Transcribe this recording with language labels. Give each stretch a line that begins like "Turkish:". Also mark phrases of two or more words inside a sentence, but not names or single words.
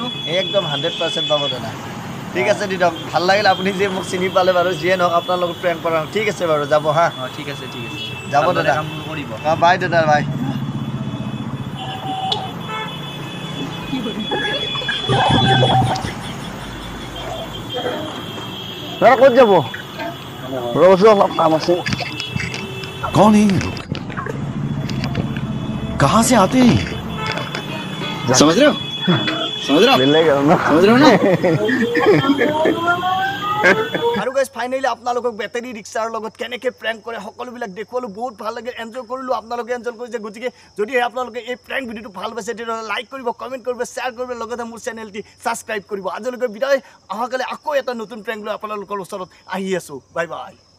Assamese: একদম 100% পাব দাদা ঠিক আছে দিয়ক ভাল লাগিল আপুনি যে মোক চিনি পালে বাৰু যিয়ে নহওক আপোনাৰ লগত প্ৰেংক কৰা ঠিক আছে বাৰু যাব হা অঁ ঠিক আছে যাব দাদা কামবোৰ কৰিব অঁ বাই দাদা বাই দাদা ক'ত যাব ৰ'বচোন অলপ কাম আছে
Hindi: कौन है ये लोग कहाँ से आते हैं समझ रहे हो मिलेगा ना समझ रहे हो ना
Assamese: আৰু গাইজ ফাইনেলি আপোনালোকক বেটাৰী ৰিক্সাৰ লগত কেনেকৈ প্ৰেংক কৰে সকলোবিলাক দেখুৱালোঁ বহুত ভাল লাগিল এনজয় কৰিলোঁ আপোনালোকে এনজয় কৰিছে গতিকে যদিহে আপোনালোকে এই প্ৰেংক ভিডিঅ'টো ভাল পাইছে তেতিয়াহ'লে লাইক কৰিব কমেণ্ট কৰিব শ্বেয়াৰ কৰিব লগতে মোৰ চেনেলটি ছাবস্ক্ৰাইব কৰিব আজিলৈকে বিদায় অহাকালি আকৌ এটা নতুন প্ৰেংক লৈ আপোনালোকৰ ওচৰত আহি আছোঁ
English: bye bye